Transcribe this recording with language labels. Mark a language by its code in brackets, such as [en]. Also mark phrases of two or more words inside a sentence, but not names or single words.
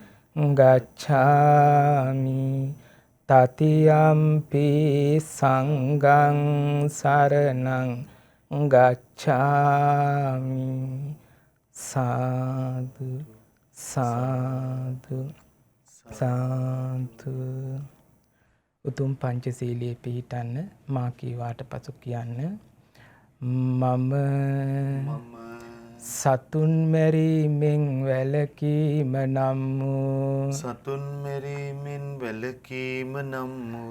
[pi] ගච්ඡාමි တတိယံ පි සංඝං සරණං [si] ගච්ඡාමි සාදු සාදු සාදු උතුම් පංචශීලයේ පිහිටන්න මා කීවාට පසු කියන්න මම සතුන් මැරීමෙන් වැළකීම නම් වූ සතුන් මෙරීමෙන් වැළකීම නම් වූ